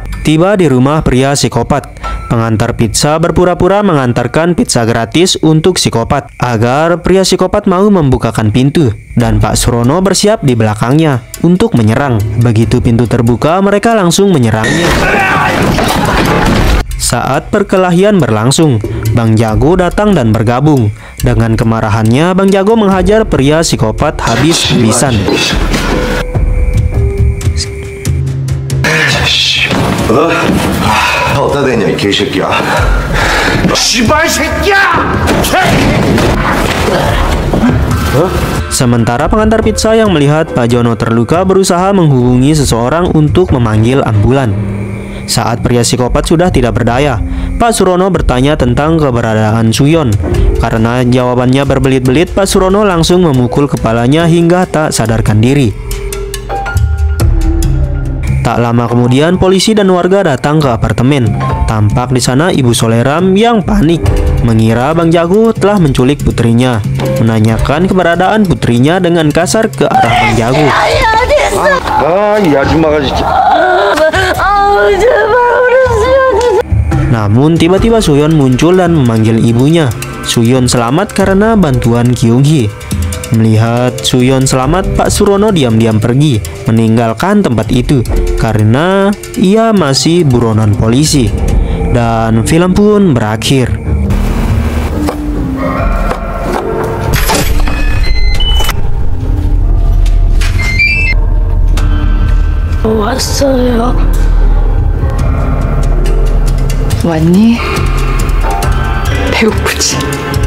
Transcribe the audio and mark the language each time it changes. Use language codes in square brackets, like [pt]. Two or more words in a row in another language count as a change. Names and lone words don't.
[id] Tiba di rumah pria psikopat, pengantar pizza berpura-pura mengantarkan pizza gratis untuk psikopat agar pria psikopat mau membukakan pintu, dan Pak Surono bersiap di belakangnya untuk menyerang. Begitu pintu terbuka, mereka langsung menyerangnya. Saat perkelahian berlangsung, Bang Jago datang dan bergabung. Dengan kemarahannya, Bang Jago menghajar pria psikopat habis-habisan. [ko] 어디다 대냐 이 개새끼야. 씨발 새끼야. [id] Sementara pengantar pizza yang melihat Pak Jono terluka berusaha menghubungi seseorang untuk memanggil ambulan. Saat pria psikopat sudah tidak berdaya, Pak Surono bertanya tentang keberadaan Suyon. Karena jawabannya berbelit-belit, Pak Surono langsung memukul kepalanya hingga tak sadarkan diri. Tak lama kemudian, polisi dan warga datang ke apartemen. Tampak di sana Ibu Soleram yang panik, mengira Bang Jago telah menculik putrinya. Menanyakan keberadaan putrinya dengan kasar ke arah Bang Jago. [ko] 이 아줌마가 진짜. [id] Namun tiba-tiba Suyon muncul dan memanggil ibunya. Suyon selamat karena bantuan Kyung Hee. Melihat Suyon selamat, Pak Surono diam-diam pergi, meninggalkan tempat itu karena ia masih buronan polisi. Dan film pun berakhir. [ko] 왔어요. 왔니? 배고프지?